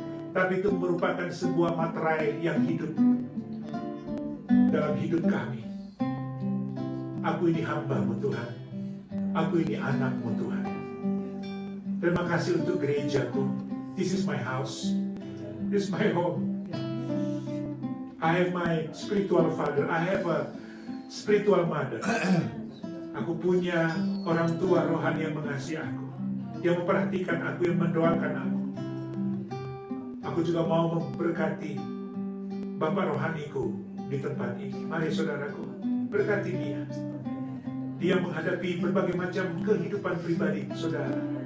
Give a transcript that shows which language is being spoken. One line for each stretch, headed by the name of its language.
Indonesian: Tapi itu merupakan sebuah materai yang hidup dalam hidup kami. Aku ini hamba-Mu Tuhan. Aku ini anak-Mu Tuhan. Terima kasih untuk gerejaku.
English: This is my house. This is my home. I have my spiritual father. I have a spiritual mother.
Indonesian: Aku punya orang tua rohani yang mengasihi aku. Yang memperhatikan aku, yang mendoakan aku. Aku juga mau memberkati Bapak rohaniku di tempat ini. Mari saudaraku, berkati dia. Dia menghadapi berbagai macam kehidupan pribadi saudara.